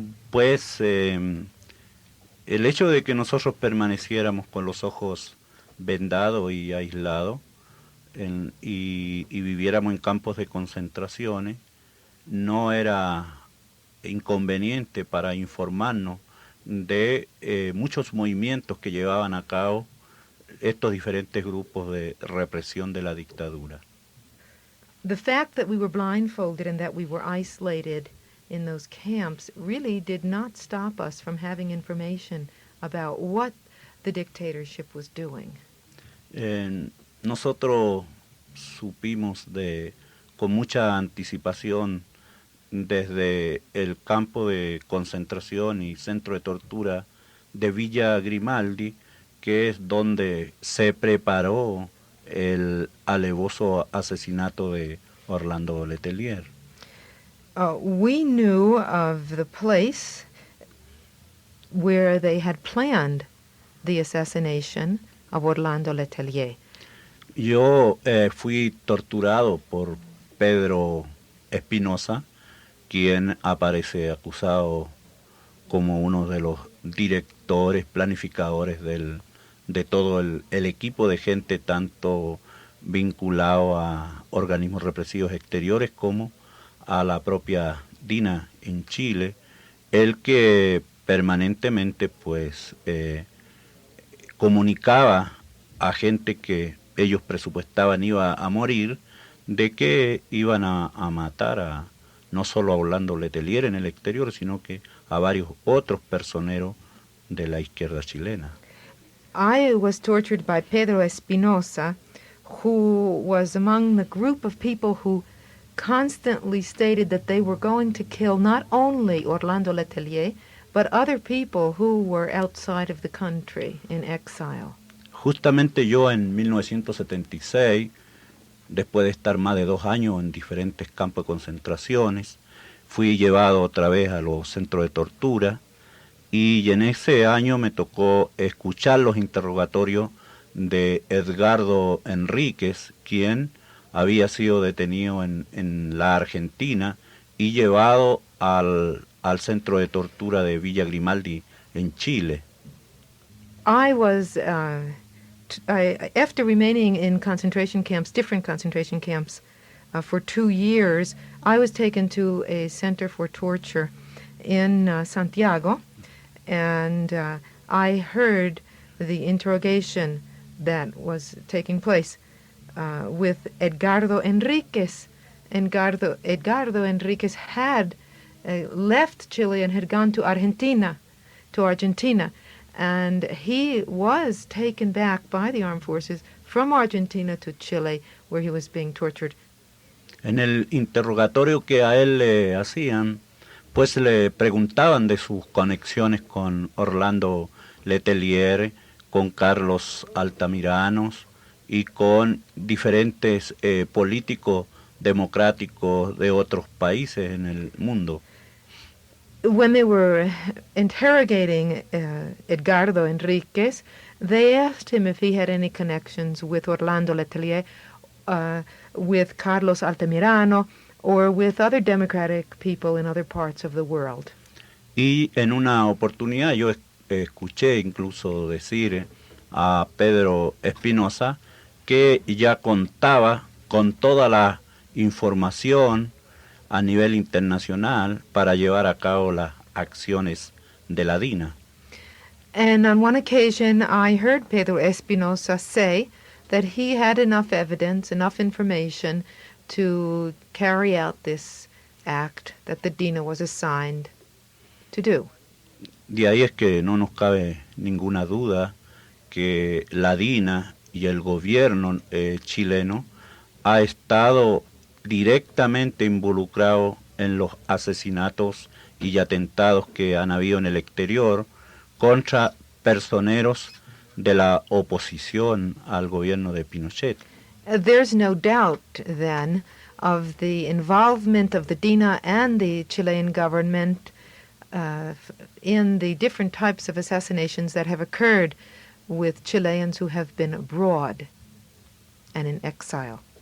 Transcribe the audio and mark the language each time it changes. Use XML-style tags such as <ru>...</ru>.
<es>Pues el hecho de que nosotros permaneciéramos con los ojos vendados y aislados y viviéramos en campos de concentraciones no era inconveniente para informarnos de muchos movimientos que llevaban a cabo estos diferentes grupos de represión de la dictadura.</es> <en>The fact that we were blindfolded and that we were isolated in those camps really did not stop us from having information about what the dictatorship was doing.</en> <es>Nosotros supimos con mucha anticipación desde el campo de concentración y centro de tortura de Villa Grimaldi, que es donde se preparó el alevoso asesinato de Orlando Letelier.</es> <en>We knew of the place where they had planned the assassination of Orlando Letelier.</en> <es>Yo fui torturado por Pedro Espinosa, quien aparece acusado como uno de los directores, planificadores de todo el equipo de gente tanto vinculado a organismos represivos exteriores como a la propia DINA en Chile, el que permanentemente pues comunicaba a gente que ellos presupuestaban iba a morir, de que iban a matar no solo a Orlando Letelier en el exterior, sino que a varios otros personeros de la izquierda chilena.</es> <en>I was tortured by Pedro Espinosa, who was among the group of people who constantly stated that they were going to kill not only Orlando Letelier, but other people who were outside of the country in exile.</en> <es>Justamente yo en 1976, después de estar más de 2 años en diferentes campos de concentraciones, fui llevado otra vez a los centros de tortura y en ese año me tocó escuchar los interrogatorios de Edgardo Enríquez, quien había sido detenido en la Argentina y llevado al centro de tortura de Villa Grimaldi en Chile.</es> <en>I was, after remaining in concentration camps, different concentration camps, for 2 years, I was taken to a center for torture in Santiago, and I heard the interrogation that was taking place with Edgardo Enríquez. Edgardo Enríquez had left Chile and had gone to Argentina, and he was taken back by the armed forces from Argentina to Chile, where he was being tortured.</en> <es>En el interrogatorio que a él le hacían, pues le preguntaban de sus conexiones con Orlando Letelier, con Carlos Altamiranos y con diferentes políticos democráticos de otros países en el mundo.</es> <en>When they were interrogating Edgardo Enríquez, they asked him if he had any connections with Orlando Letelier, with Carlos Altamirano, or with other democratic people in other parts of the world.</en> <es>Y en una oportunidad yo escuché incluso decir a Pedro Espinosa que ya contaba con toda la información a nivel internacional para llevar a cabo las acciones de la DINA.</es> <en>And on one occasion I heard Pedro Espinosa say that he had enough evidence, enough information to carry out this act that the DINA was assigned to do.</en> <es>De ahí es que no nos cabe ninguna duda que la DINA y el gobierno chileno ha estado directamente involucrado en los asesinatos y atentados que han habido en el exterior contra personeros de la oposición al gobierno de Pinochet.</es> <en>There's no doubt, then, of the involvement of the DINA and the Chilean government in the different types of assassinations that have occurred with Chileans who have been abroad and in exile.</en>